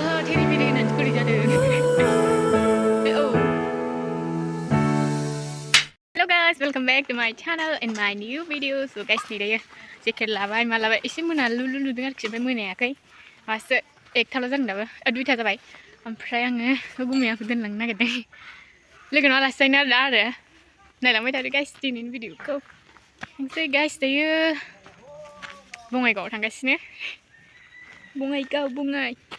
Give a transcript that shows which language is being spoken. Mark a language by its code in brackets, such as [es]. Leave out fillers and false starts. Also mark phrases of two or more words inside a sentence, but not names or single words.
[en] Hello guys, welcome back to my channel and my new video. So guys, today jacket [brx] लाबाय मा लाबाय एसे मोना लुलु लुदों आरोखि ओमफ्राय मोनायाखै मासो एकथाल' जादों दाबो दुइथा जाबाय ओमफ्राय आङो गुमैयाखौ दोनलांनो नागिरदों लोगोनाव आलासि जाहैनो आरो नायलांबाय थादो गाइस दिनैनि भिडिअखौ ओमफ्राय गाइस दायो बङाइगावआव थांगासिनो बङाइगाव बङाइ